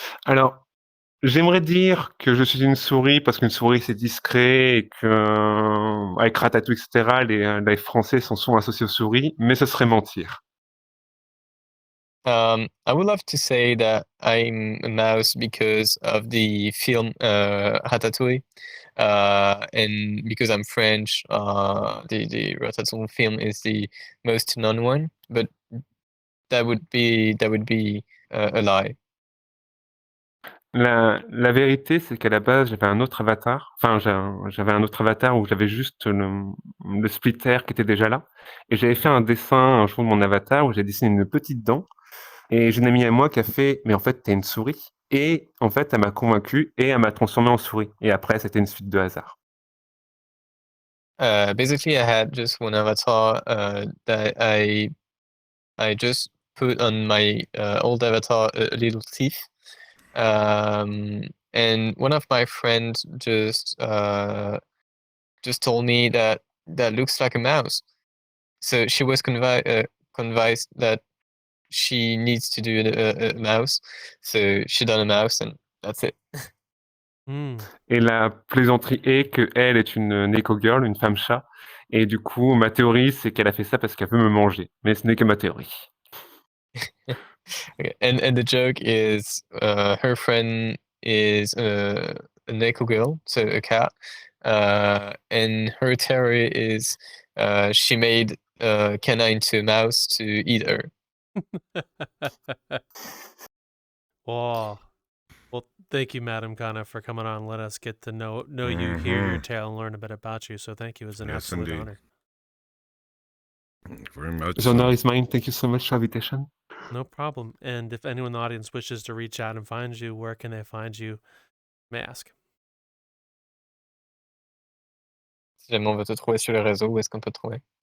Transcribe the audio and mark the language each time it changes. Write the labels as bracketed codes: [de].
[fr] Alors, j'aimerais dire que je suis une souris parce qu'une souris c'est discret et que avec Ratatouille, etc., les Français sont souvent associés aux souris, mais ce serait mentir. [en] I would love to say that I'm a mouse because of the film Ratatouille, and because I'm French, the Ratatouille film is the most known one. But that would be a lie. [fr] La vérité, c'est qu'à la base, j'avais un autre avatar. Enfin, j'avais un autre avatar où j'avais juste le splitter qui était déjà là. Et j'avais fait un dessin un jour de mon avatar où j'ai dessiné une petite dent. Et j'ai une amie à moi qui a fait, mais en fait, t'es une souris. Et en fait, elle m'a convaincu et elle m'a transformé en souris. Et après, c'était une suite de hasard. [en] Basically, I had just one avatar that I just put on my old avatar a little teeth. And one of my friends just told me that looks like a mouse. So she was convinced that she needs to do a mouse. So she done a mouse, and that's it. [fr] Et la plaisanterie est qu'elle est une Neko Girl, une femme chat. Et du coup, ma théorie, c'est qu'elle a fait ça parce qu'elle veut me manger. Mais ce n'est que ma théorie. [en] Okay. And the joke is her friend is a Neko girl, so a cat. And her theory is she made Kana into a mouse to eat her. Wow. Well, thank you, Madame Kana, for coming on and let us get to know you, hear your tale, and learn a bit about you. So thank you. It was an absolute indeed. honor. Very much The honor is mine. Thank you so much for the invitation. No problem. And if anyone in the audience wishes to reach out and find you, where can they find you? May I ask? [fr] Si jamais on veut te trouver sur les réseaux, où est-ce qu'on peut te trouver?